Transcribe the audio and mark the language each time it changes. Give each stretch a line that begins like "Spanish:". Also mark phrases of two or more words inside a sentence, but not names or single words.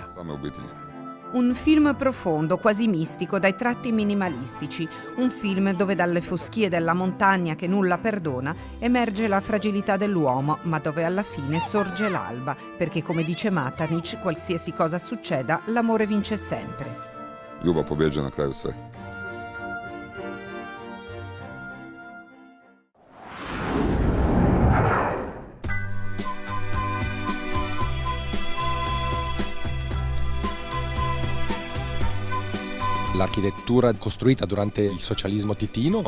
Italian: Un film profondo, quasi mistico, dai tratti minimalistici. Un film dove dalle foschie della montagna che nulla perdona emerge la fragilità dell'uomo, ma dove alla fine sorge l'alba, perché come dice Matanić, qualsiasi cosa succeda, l'amore vince sempre.
Croatian: Ljubav pobjeđuje na kraju sve.
Italian: L'architettura costruita durante il socialismo titino